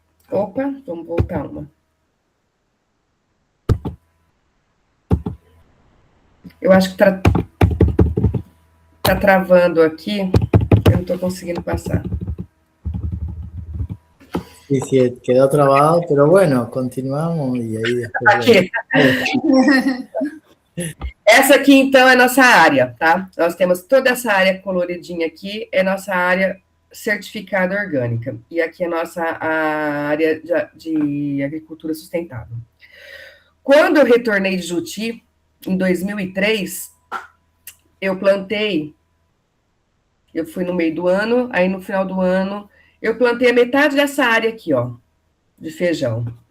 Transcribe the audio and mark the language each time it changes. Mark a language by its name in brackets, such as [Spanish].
[Portuguese] Opa, vamos voltar uma. Eu acho que tá travando aqui, eu não estou conseguindo pasar. [Spanish] Sí, sí, quedó trabado, pero bueno, continuamos y ahí después... [Portuguese] Aqui. Essa aqui, então, é nossa área, tá? Nós temos toda essa área coloridinha aqui, é nossa área certificada orgânica. E aqui é a área de agricultura sustentável. Quando eu retornei de Juti, em 2003, eu plantei, eu fui no meio do ano, aí no final do ano, eu plantei a metade dessa área aqui, ó, de feijão.